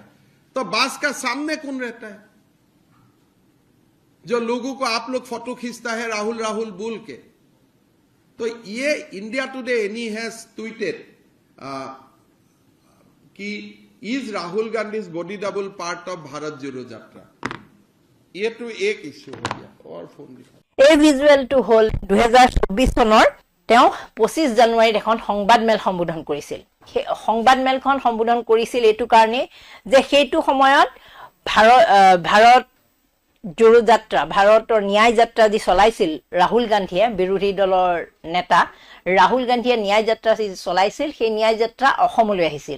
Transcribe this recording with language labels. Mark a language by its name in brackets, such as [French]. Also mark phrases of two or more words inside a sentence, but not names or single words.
[Hindi] तो बास का सामने कौन रहता है जो लोगों को आप लोग फोटो खींचता है राहुल राहुल बोल के? तो ये [English] India Today ANI has tweeted कि is Rahul Gandhi body double part of Bharat Jodo Yatra. ये तो एक इश्यू हो गया। और फोन दिखा। [Assamese] এই ভিজুৱেলটো হ'ল 2024 চনৰ তেওঁ 25 জানুৱাৰীত এখন সংবাদমেল সম্বোধন কৰিছিল। সেই সংবাদমেলখন সম্বোধন কৰিছিল এইটো কাৰণে যে সেইটো সময়ত ভাৰত জোড়ো যাত্ৰা, ভাৰতৰ ন্যায় যাত্ৰা যি চলাইছিল ৰাহুল গান্ধীয়ে, বিৰোধী দলৰ নেতা ৰাহুল গান্ধীয়ে ন্যায় যাত্ৰা যি চলাইছিল, সেই ন্যায় যাত্ৰা অসমলৈ আহিছিল।